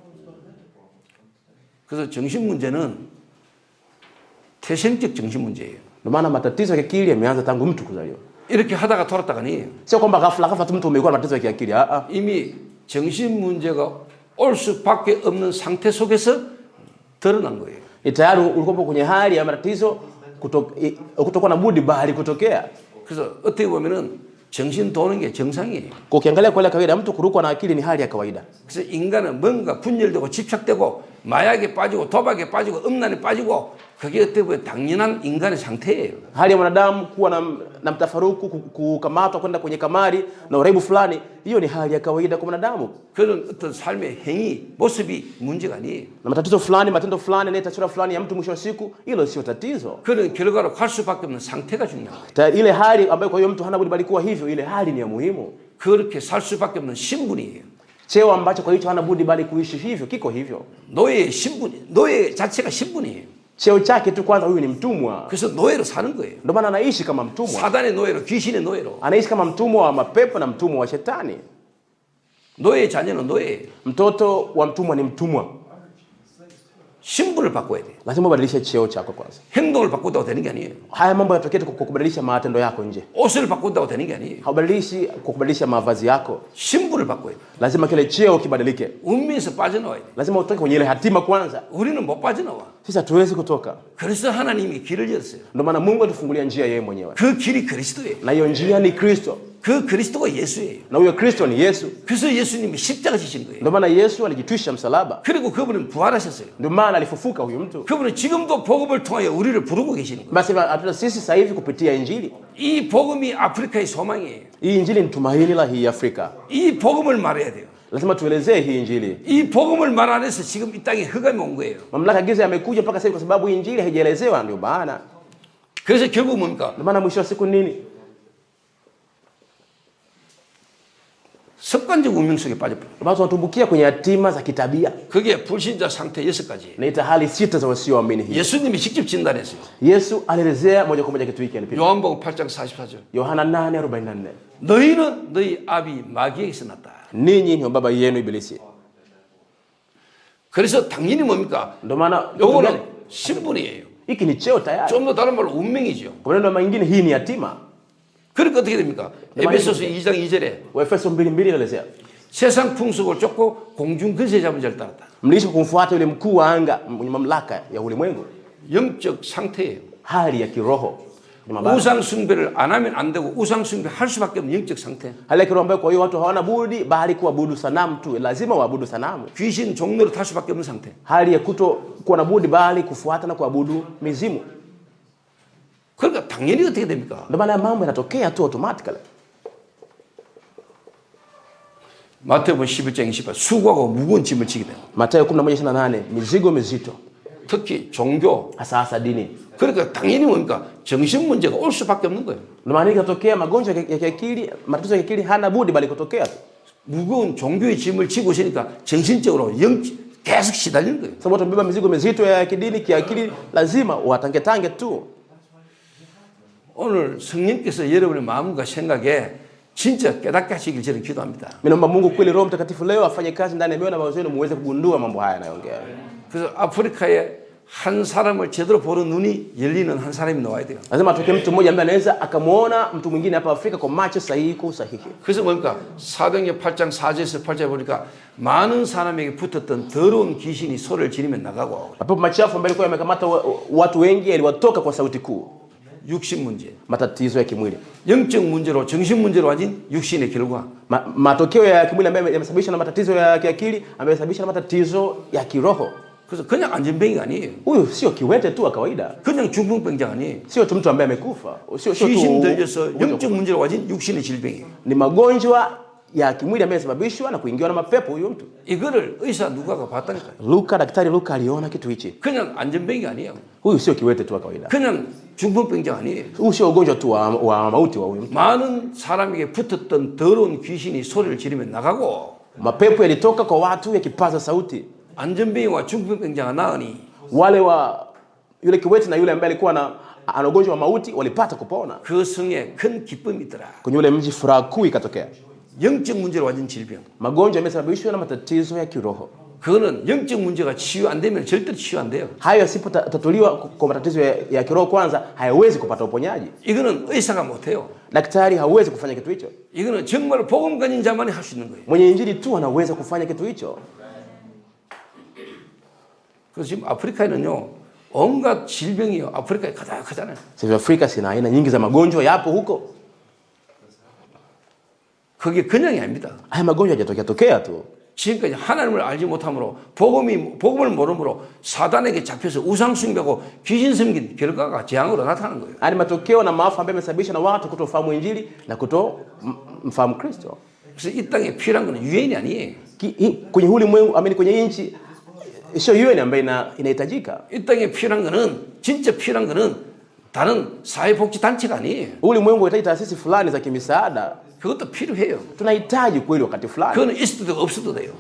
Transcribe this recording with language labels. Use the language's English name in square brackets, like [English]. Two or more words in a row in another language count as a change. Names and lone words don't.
[Korean] 그래서 정신 문제는 태생적 정신 문제예요. [Swahili] Ndio maana matatizo ya kiakili yameanza tangu mtu kuzaliwa. [Korean] 이렇게 하다가 돌았다가니 [Swahili] Sio kwamba ghafla tu mtu umekuwa na matatizo ya kiakili. [Korean] 이미 정신 문제가 올 수밖에 없는 상태 속에서 드러난 거예요. [Swahili] Ni tayari ulikuwa kwenye hali ya matatizo kutokuwa na budi bali kutokea. [Korean] 그래서 어떻게 보면은 정신 도는 게 정상이에요. [Swahili] Kwa ukiangalia kwa ile kawaida mtu kurukwa na akili ni hali ya kawaida. [Korean] 그래서 인간은 뭔가 분열되고 집착되고 마약에 빠지고 도박에 빠지고 음란에 빠지고 그게 어떻게 보면 당연한 인간의 상태예요. [Swahili] Hali ya mwanadamu kuwa na mtafaruku, kukamatwa kwenda kwenye kamari na uraibu fulani, hiyo ni hali ya kawaida kwa mwanadamu. [Korean] 그런 어떤 삶의 행위, 모습이 문제가 아니에요. [Swahili] Na matatizo fulani, matendo fulani, na taswira fulani ya mtu mwisho wa siku, hilo sio tatizo. [Korean] 그런 결과로 갈 수밖에 없는 상태가 중요합니다. [Swahili] Ile hali ambayo kwa hiyo mtu hana budi bali kuwa hivyo, ile hali ni ya muhimu. [Korean] 그렇게 살 수밖에 없는 신분이에요. [Swahili] Cheo ambacho kwa hicho hana budi bali kuishi hivyo, kiko hivyo. [Korean] 노예의 신분이, 노예 자체가 신분이에요. [Swahili] Cheo chake tu kwanza, huyu ni mtumwa. [Korean] 그래서 노예로 사는 거예요. [Swahili] Ndio maana anaishi kama mtumwa. [Korean] 사단의 노예로, 귀신의 노예로. [Swahili] Anaishi kama mtumwa wa mapepo na mtumwa wa shetani. [Korean] 노예의 자녀는 노예예요. [Swahili] Mtoto wa mtumwa ni mtumwa. [Korean] 신분을 바꿔야 돼요. [Swahili] Lazima ubadilishe cheo chako kwanza. [Korean] 행동을 바꾼다고 되는 게 아니에요. [Swahili] Haya mambo yanatokea kwa kubadilisha matendo yako nje. [Korean] 옷을 바꾼다고 되는 게 아니에요. [Swahili] Haubadilishi kwa kubadilisha mavazi yako. [Korean] 신분을 바꿔야 돼요. [Swahili] Lazima kile cheo kibadilike. [Korean] 운명에서 빠져나와야 돼요. [Swahili] Lazima utoke kwenye ile hatima kwanza. [Korean] 우리는 못 빠져나와. [Swahili] Sisi hatuwezi kutoka. [Korean] 그래서 하나님이 길을 열었어요. [Swahili] Ndio maana Mungu atufungulia njia yeye mwenyewe. [Korean] 그 길이 그리스도예요. [Swahili] Na hiyo njia ni Kristo. [Korean] 그 그리스도가 예수예요. [Swahili] Na huyo Kristo ni Yesu. [Korean] 그래서 예수님이 십자가 지신 거예요. [Swahili] Ndio maana Yesu alijitwisha msalaba. [Korean] 그리고 그분은 부활하셨어요. [Swahili] Ndio maana alifufuka huyu mtu. [Korean] 그분은 지금도 복음을 통하여 우리를 부르고 계시는 거예요. [Swahili] Basi hata sisi sasa hivi kupitia injili. [Korean] 이 복음이 아프리카의 소망이에요. [Swahili] Hii injili ni tumaini la hii Afrika. [Korean] 이 복음을 말해야 돼요. [Swahili] Lazima tuelezee hii injili. [Korean] 이 복음을 말 안 해서 지금 이 땅에 흑암이 온 거예요. [Swahili] Mamlaka giza yamekuja mpaka sasa kwa sababu injili haijaelezewa, ndio maana. [Korean] 그래서 결국 뭡니까? [Swahili] Ndio maana mwisho wa siku nini? [Korean] 습관적 운명 속에 빠져버려요. [Swahili] Watu wanatumbukia kwenye hatima za kitabia. [Korean] 그게 불신자 상태 6가지. [Swahili] Naita hali sita za wasioamini hii. [Korean] 예수님이 직접 진단했어요. [Swahili] Yesu alielezea moja kwa moja kitu hiki alipita. [Korean] 요한복음 8장 44절. [Swahili] Yohana 8:44. [Korean] 너희는 너희 아비 마귀에게서 났다. [Swahili] Ninyi ni baba yenu Ibilisi. [Korean] 그래서 당연히 뭡니까? [Swahili] Ndio maana [Korean] 요거는 신분이에요. [Swahili] hiki ni cheo tayari. [Korean] 좀 더 다른 말로 운명이죠. [Swahili] Kwa maneno mengine hii ni hatima. [Korean] 그러니까 어떻게 됩니까? 에베소서 2장 2절에 [Swahili] Waefeso 2:2 inaelezea. [Korean] 세상 풍속을 쫓고 공중 근세 잡은 자를 따랐다. [Swahili] Mlisho kumfuata yule mkuu wa anga mwenye mamlaka ya ulimwengu. [Korean] 영적 상태예요. [Swahili] Hali ya kiroho. Ni mabaya. [Korean] 우상 숭배를 안 하면 안 되고 우상 숭배 할 수밖에 없는 영적 상태. [Swahili] Hali ya kiroho ambayo kwa hiyo watu hawana budi bali kuabudu sanamu tu. Lazima waabudu sanamu. [Korean] 귀신 종로로 탈 수밖에 없는 상태. [Swahili] Hali ya kuto kuwa na budi bali kufuata na kuabudu mizimu. [Korean] 그러니까 당연히 어떻게 됩니까? [Swahili] Ndio maana mambo yanatokea tu automatically. [Korean] 마태복음 11장 28 수고하고 무거운 짐을 지게 돼요. [Swahili] Mathayo 11:28 mizigo mizito. [Korean] 특히 종교. [Swahili] Hasa dini. [Korean] 그러니까 당연히 뭡니까? 정신 문제가 올 수밖에 없는 거예요. [Swahili] Ndio maana ikatokea magonjwa ya kiakili, matatizo ya kiakili hana budi bali kutokea tu. [Korean] 무거운 종교의 짐을 지고 있으니까 정신적으로 계속 시달리는 거예요. [Swahili] Sababu watu wamebeba mizigo mizito ya kidini, kiakili, lazima watangetange tu. [Korean] 오늘 성령께서 여러분의 마음과 생각에 진짜 깨닫게 하시길 저는 기도합니다. [Swahili] Mimi naomba Mungu kweli Roho Mtakatifu leo afanye kazi ndani ya mioyo na mawazo yenu muweze kugundua mambo haya yanayoongea. [Korean] 그래서 아프리카에 한 사람을 제대로 보는 눈이 열리는 한 사람이 나와야 돼요. [Swahili] Lazima atoke mtu mmoja ambaye anaweza akamuona mtu mwingine hapa Afrika kwa macho sahihi kwa usahihi. [Korean] 그래서 뭡니까? 사도행전 8장 4절에서 8절 보니까 많은 사람에게 붙었던 더러운 귀신이 소리를 지르며 나가고 [Swahili] Mapepo machafu ambayo yalikuwa yamekamata watu wengi yaliwatoka kwa sauti kuu. [Korean] 육신 문제. [Swahili] Matatizo ya kimwili. [Korean] 영적 문제로 정신 문제로 와진 육신의 결과. [Swahili] Matokeo ya kimwili ambayo yamesababishwa na matatizo ya kiakili, ambayo yamesababishwa na matatizo ya kiroho. [Korean] 그래서 그냥 안전병이가 아니에요. [Swahili] Huyu sio kiwete tu wa kawaida. [Korean] 그냥 중풍병자 아니에요. [Swahili] Sio tu mtu ambaye amekufa. Sio 귀신 tu [Korean] 들려서 영적 문제로 와진 육신의 질병이에요. [Swahili] ni magonjwa ya kimwili ambayo yamesababishwa na kuingiwa na mapepo huyo mtu. [Korean] 이거를 의사 누가가 봤다니까요. [Swahili] Daktari Luka aliona kitu hichi. [Korean] 그냥 안전병이 아니에요. [Swahili] Huyu sio kiwete tu wa kawaida. [Korean] 그냥 중풍병자 아니에요. [Swahili] Huyu sio ugonjwa tu wa mauti wa huyo mtu. [Korean] 많은 사람에게 붙었던 더러운 귀신이 소리를 지르며 나가고 [Swahili] Mapepo yalitoka kwa watu yakipaza sauti. [Korean] 안전병이와 중풍병자가 나으니 [Swahili] Wale wa yule kiwete na yule ambaye alikuwa ana ugonjwa wa mauti walipata kupona. [Korean] 그 성에 큰 기쁨이 있더라. [Swahili] Kwenye ule mji furaha kuu ikatokea. [Korean] 영적 문제로 와진 질병. [Swahili] Magonjwa yamesababishwa na matatizo ya kiroho. [Korean] 그거는 영적 문제가 치유 안 되면 절대로 치유 안 돼요. [Swahili] Hayo yasipotatuliwa kwa matatizo ya kiroho kwanza hayawezi kupata uponyaji. [Korean] 이거는 의사가 못 해요. [Swahili] Daktari hawezi kufanya kitu hicho. [Korean] 이거는 정말 복음 가진 자만이 할 수 있는 거예요. [Swahili] Mwenye injili tu anaweza kufanya kitu hicho. [Korean] 그래서 지금 아프리카에는요 온갖 질병이요 아프리카에 가득하잖아요. [Swahili] Sasa Afrika sina aina nyingi za magonjwa yapo huko. [Korean] 그게 그냥이 아닙니다. [Swahili] Haya magonjwa hajatokea tu. [Korean] 지금까지 하나님을 알지 못함으로 복음을 모름으로 사단에게 잡혀서 우상 숭배하고 귀신 섬긴 결과가 재앙으로 나타나는 거예요. [Swahili] Haya ni matokeo na maafa ambayo yamesababishwa na watu kutofahamu injili na kutomfahamu Kristo. [Korean] 그래서 이 땅에 필요한 것은 유엔이 아니에요. [Swahili] Kwenye ulimwengu, amini, kwenye nchi sio UN ambayo inahitajika. [Korean] 이 땅에 필요한 것은, 진짜 필요한 것은 다른 사회복지 단체가 아니에요. [Swahili] Ulimwengu unahitaji taasisi fulani za kimisaada. [Korean] 그것도 필요해요. [Swahili] Tunahitaji kweli wakati fulani. [Korean] 그거는 있어도 없어도 돼요.